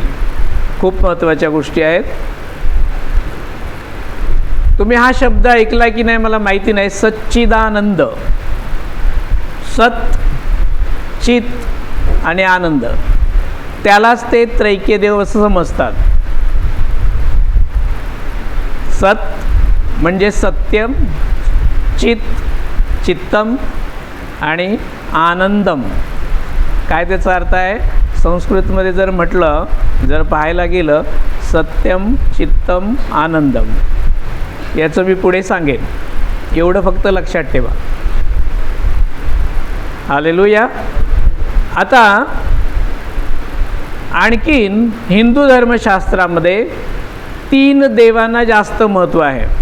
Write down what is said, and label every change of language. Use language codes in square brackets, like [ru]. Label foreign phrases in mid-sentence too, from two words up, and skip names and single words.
[mr] खूप महत्त्वाच्या गोष्टी आहेत. तुम्ही हा शब्द ऐकला की नाही मला माहिती नाही. सच्चिदानंद, सत, चित आणि आनंद, त्यालाच ते त्रैक्य देव असं समजतात. सत म्हणजे सत्यम, चित चित्तम आणि आनंदम. काय त्याचा अर्थ आहे? संस्कृतमध्ये जर म्हटलं, जर पाहायला गेलं, [sa] सत्यम चित्तम आनंदम, [mr] याचं मी पुढे सांगेन, एवढं फक्त लक्षात ठेवा. हालेलुया. आता आणखीन हिंदू धर्मशास्त्रामध्ये 3 देवांना जास्त महत्त्व आहे.